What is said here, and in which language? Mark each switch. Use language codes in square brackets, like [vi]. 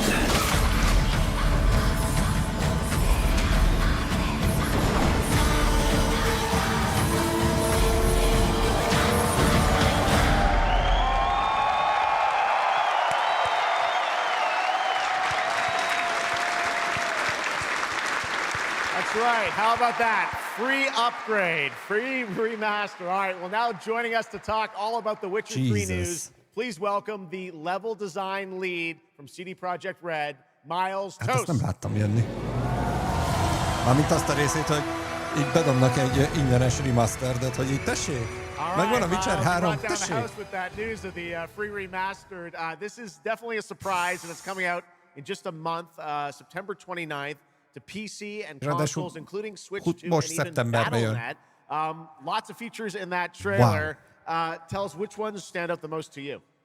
[en] That's right. How about that? Free upgrade, free remaster. All right, well, now joining us to talk all about the Witcher 3 news, please welcome the level design lead from CD Projekt Red, Miles Toast. [hu] Hát ezt nem láttam jönni. Mármint azt a részét, hogy így bedobnak egy ingyenes remasteredet, hogy így tessék. Megvan a Witcher 3, tessék. [en] With that news of the free remastered. This is definitely a surprise, and it's coming out in just a month, September 29th. To PC and consoles, including Switch 2 and even Battle.net. Lots of features in that trailer. Wow. Tell us which ones stand out the most to you.